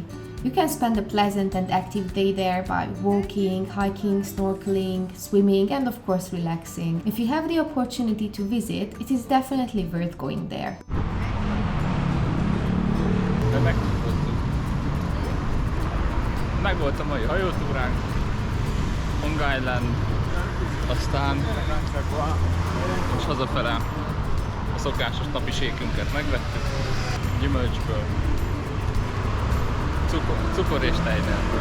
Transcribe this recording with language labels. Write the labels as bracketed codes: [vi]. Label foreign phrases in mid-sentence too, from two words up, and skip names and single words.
[en] You can spend a pleasant and active day there by walking, hiking, snorkeling, swimming and of course relaxing. If you have the opportunity to visit, it is definitely worth going there. [hu] Meg volt a mai hajótúránk, Hong Island, Aztán most hazafele a szokásos napi sékünket megvettük. Gyümölcsből, cukor és tejnelből.